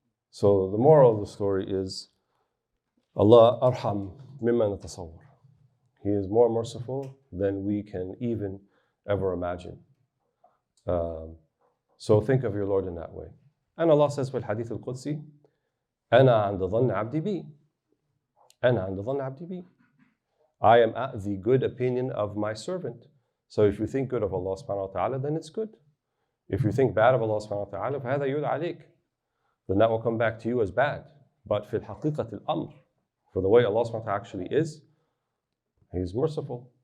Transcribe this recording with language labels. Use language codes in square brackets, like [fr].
[en] So the moral of the story is, Allah [ar] arham mimma natasawwar. [en] He is more merciful than we can even ever imagine. So think of your Lord in that way. And Allah says, [ar] في الحديث القدسي, أنا عند ظن عبدي بي. أنا عند ظن عبدي بي. [en] I am at the good opinion of my servant. So if you think good of Allah subhanahu wa ta'ala, then it's good. If you think bad of Allah subhanahu wa ta'ala, [ar] فهذا يُعْدْ عليك. [en] Then that will come back to you as bad. But [ar] في الحقيقة الأمر, [en] for the way Allah subhanahu wa ta'ala actually is, He's merciful.